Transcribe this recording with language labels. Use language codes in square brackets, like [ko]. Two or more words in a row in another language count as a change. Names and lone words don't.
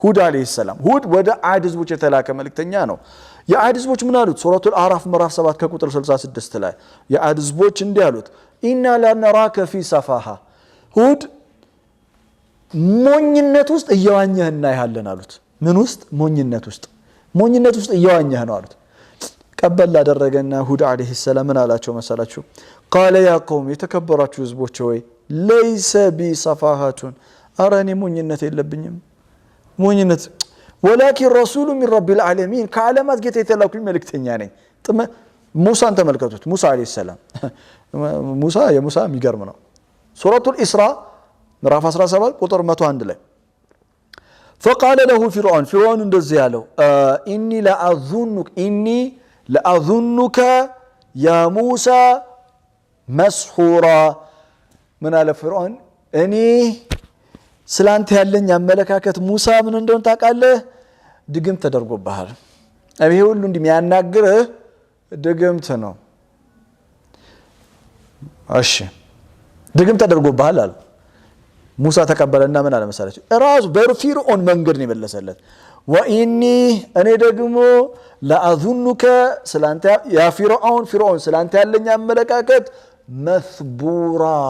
[am] ሁድ [ar] عليه السلام [am] ሁድ ወደ ዓድ ህዝቦች የተላከ መልእክተኛ ነው የዓድ ህዝቦች ምን አሉት ሱረቱል አዕራፍ ምዕራፍ 7 ከቁጥር 66 ላይ የዓድ ህዝቦች እንዲህ አሉት [ar] إنا لنراك في سفاهة [am] ሁድ ሞኝነት ውስጥ እየዋኘህ እናይሃለን አሉት ምን ውስጥ ሞኝነት ውስጥ እየዋኘህ ነው አሉት ቀበል አደረገና ሁድ [ar] عليه السلام [am] ምን አላቸው መሰላችሁ [ar] قال يا قوم [am] የተከበራችሁ ህዝቦች ሆይ [ar] ليس بي صفاهة [am] አራኒ ሞኝነት የለብኝም ሞኝነት [ar] ولكن رسول من رب العالمين [am] ከዓለማት ጌታ የተላኩኝ መልእክተኛ ነኝ ሙሳን ተመልከቱት ሙሳ [ar] عليه السلام [am] ሙሳ የሚገርም ነው ሱረቱል ኢስራ ምዕራፍ 17 ቁጥር 101 ላይ [ar] فقال له فرعون [am] እንደዚህ ያለው [ar] إني لأظنك يا موسى مسحورا من على فرعون [am] እኔ ስላንተ ያለኝ አመለካከት ሙሳ ምን እንደሆነ ታውቃለህ ድግም ተደርጎብሃል አብይ ሁሉ እንደሚያናግርህ ድግምት ነው እሺ ድግም ተደርጎብሃል አለ ሙሳ ተቀበለና ምን አለ መሰላችሁ ራሱ በፊርዖን መንገድ ነው የመለሰለት ወኢኒ እኔ ደግሞ ለአዙንከ ስላንተ ያ ፍርዖን ስላንተ ያለኝ አመለካከት መስቡራ